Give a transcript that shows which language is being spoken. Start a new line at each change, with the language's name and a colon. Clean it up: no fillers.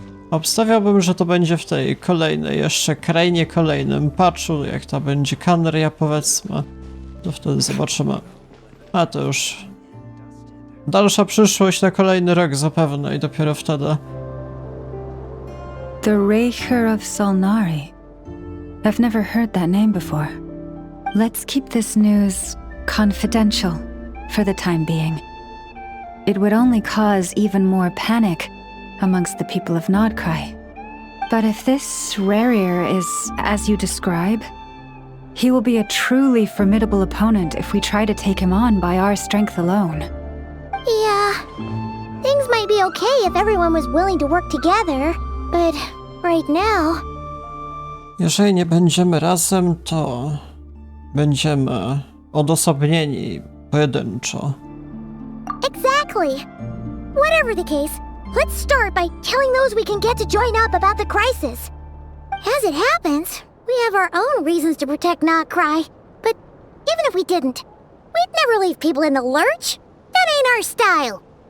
Polish: Obstawiałbym, że to będzie w tej kolejnej, jeszcze krainie kolejnym patchu, jak ta będzie Kanria, powiedzmy. To wtedy zobaczymy. A to już dalsza przyszłość na kolejny rok zapewne i dopiero wtedy.
English: The Raker of Solnari. I've never heard that name before. Let's keep this news confidential for the time being. It would only cause even more panic amongst the people of Nod-Krai. But if this Rarir is as you describe, he will be a truly formidable opponent if we try to take him on by our strength alone. Yeah, things might be okay if everyone was willing to work together, but right now...
Polish: Jeżeli nie będziemy razem, to będziemy odosobnieni pojedynczo.
English: Exactly. Whatever the case, let's start by telling those we can get to join up about the crisis. As it happens, we have our own reasons to protect Nod-Krai. But even if we didn't, we'd never leave people in the lurch. That ain't our style.